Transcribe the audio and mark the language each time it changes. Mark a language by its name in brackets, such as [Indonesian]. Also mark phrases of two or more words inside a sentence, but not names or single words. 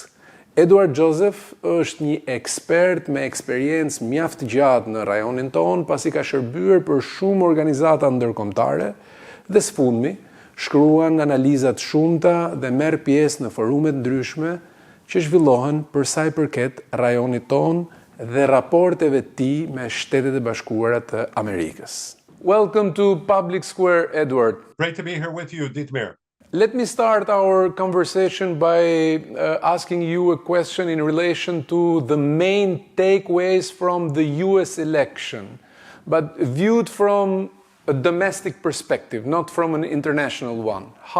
[Albanian] Edward është një ekspert me eksperiencë mjaft gjatë në rajonin tonë, pasi ka shërbyer për shumë organizata ndërkombëtare dhe së fundmi shkruan analizat shumta dhe merr pjesë në forumet ndryshme që zhvillohen për sa i përket rajonit tonë dhe raporteve të tij me Shtetet e Bashkuara të Amerikës. [English] Welcome to Public Square, Edward. Great to be here with you, Ditmir. Let me start our conversation by asking you a question in relation to the main takeaways from the US election, but viewed from a domestic perspective, not from an international one.